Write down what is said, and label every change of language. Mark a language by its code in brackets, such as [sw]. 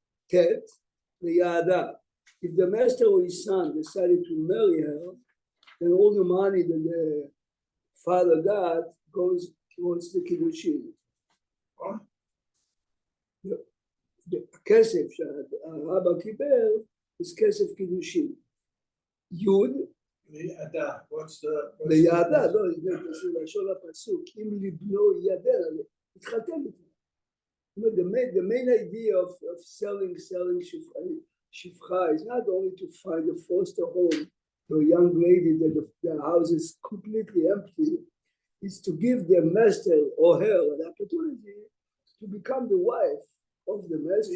[en] Tet, the Yada. If the master or his son decided to marry her, then all the money that the father got goes towards the Kiddushin. The kesef [he] שהרבא קיבל [en] is kesef Kiddushin. Yud, what's the [he] ליעדה, לא, זה לשון הפסוק, אם לבנו ידע, התחתן איתו. [en] The main idea of selling shifcha is not only to find a foster home to a young lady that the house is completely empty, it's to give the master or her an opportunity to become the wife of the master.